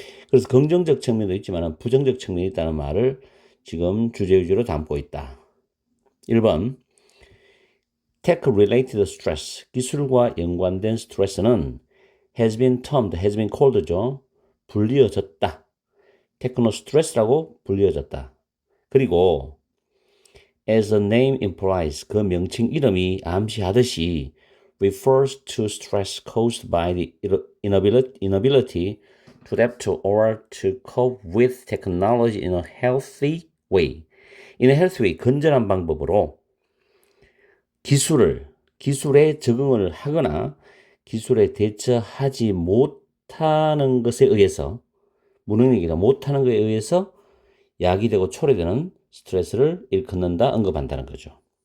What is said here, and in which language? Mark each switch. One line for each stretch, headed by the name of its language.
Korean: 그래서 긍정적 측면도 있지만 부정적 측면이 있다는 말을 지금 주제 위주로 담고 있다. 1번
English: Tech-related stress,
Korean: 기술과 연관된 스트레스는
English: has been called
Korean: 죠. 불리어졌다. 테크노 스트레스라고 불리어졌다.
English: 그리고 as the name implies,
Korean: 그 명칭 이름이 암시하듯이
English: refers to stress caused by the inability to adapt to or to cope with technology in a healthy way. In a healthy way,
Korean: 건전한 방법으로 기술에 적응을 하거나 기술에 대처하지 못하는 것에 의해서, 무능력이나 못하는 것에 의해서 야기되고 초래되는 스트레스를 일컫는다, 언급한다는 거죠.